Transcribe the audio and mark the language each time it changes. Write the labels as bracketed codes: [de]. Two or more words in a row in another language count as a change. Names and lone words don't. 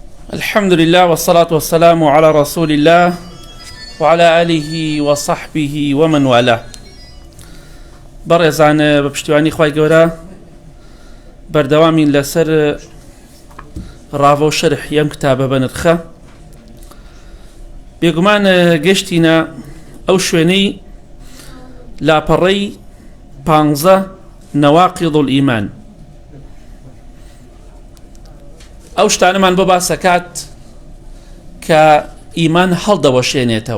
[ar] الحمد لله والصلاة والسلام على رسول الله وعلى آله وصحبه ومن والاه. [ckb] برزان بپشتیوانی خوای گەورە بەردەوامین لەسەر ڕاوە و شەرح یەم کتابە بەنرخە. بێگومان گەشتینە ئەو شوێنەی لاپەڕەی 15 [ar] نەواقیض الئیمان، [ckb] ئەو شتانەمان بۆ باسەکات کە ئیمان هەڵدەوەشێنێتەوە.